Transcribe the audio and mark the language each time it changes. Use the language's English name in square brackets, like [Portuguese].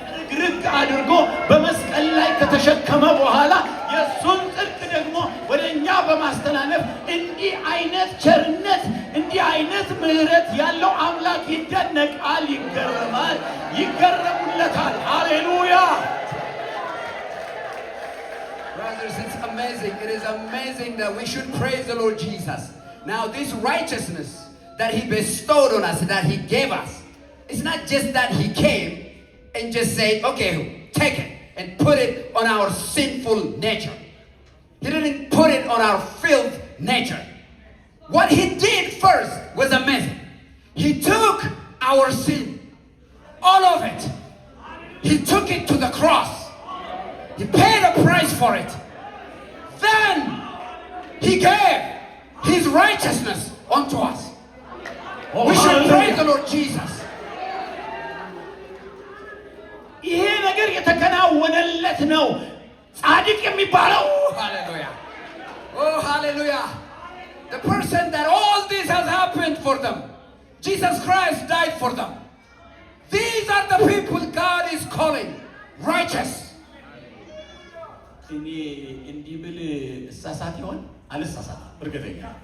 [Amharic] ግርግ አድርጎ በመስቀል ላይ ከተሸከመ በኋላ የእሱን ጽድቅ ደግሞ ወደ እኛ በማስተላለፍ እንዲህ አይነት ቸርነት፣ እንዲህ አይነት ምሕረት ያለው አምላክ ይደነቃል፣ ይገረማል፣ ይገረሙለታል። ሃሌሉያ። [English] Brothers, it's amazing. It is amazing that we should praise the Lord Jesus. Now, this righteousness that he bestowed on us, that he gave us, it's not just that he came and just say, okay, take it and put it on our sinful nature. He didn't put it on our filth nature. What he did first was amazing. He took our sin, all of it. He took it to the cross. He paid a price for it. Then he gave his righteousness unto us. We should praise the Lord Jesus. [Amharic] ይሄ ነገር የተከናወነለት ነው ጻድቅ የሚባለው። [English] Hallelujah. Oh, hallelujah. The person that all this has happened for them. Jesus Christ died for them. These are the people God is calling righteous. [Amharic] እኔ እንዲህ ብል እሳሳት ይሆን? አልሳሳትም፣ እርግጠኛ